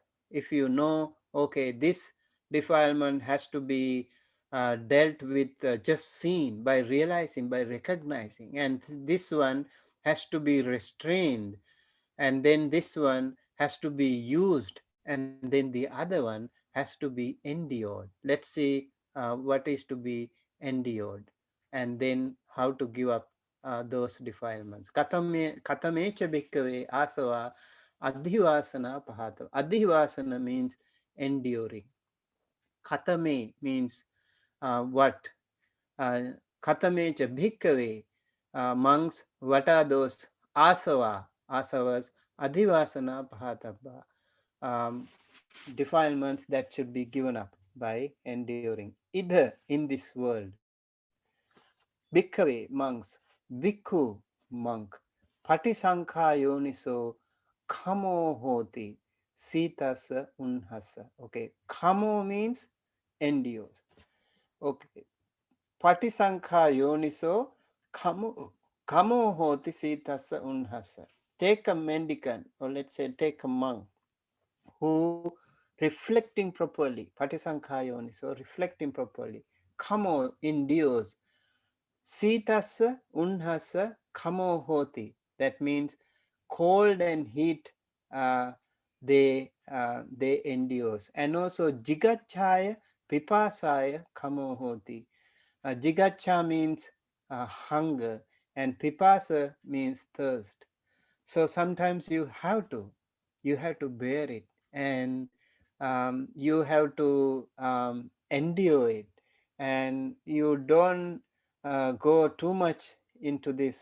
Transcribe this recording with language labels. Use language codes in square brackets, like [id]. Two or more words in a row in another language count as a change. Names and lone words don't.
[en] If you know, okay, this defilement has to be dealt with, just seen, by realizing, by recognizing, and this one has to be restrained, and then this one has to be used, and then the other one has to be endured. Let's see what is to be endured, and then how to give up those defilements. [pi] Katamecha bhikkave asava adhivasana pahata. [en] Adhivasana means enduring. Katame means what? [pi] Katamecha bhikkave, [en] monks, what are those asavas, [pi] adhivasana pahatabha, [en] um, defilements that should be given up by enduring. Either in this world, [pi] bhikkave, monks, bhikkhu, monk, patisankha yoniso, kamo hoti, sitasa unhasa. Okay, kamo [en] means endures. Okay, [pi] Patisankha yoniso kamo hoti sitasa unhasa. [en] Take a mendicant, or let's say take a monk, who reflecting properly, [pi] patisankha yoniso, [en] reflecting properly, kamo endures, [pi] sitasa unhasa kamo hoti. [en] That means cold and heat, uh, they endures. And also [pi] jigachaya pipasaya kamo hoti. [en] Jigacha means hunger, and pipasa means thirst. So sometimes you have to bear it, and you have to endure it, and you don't go too much into this.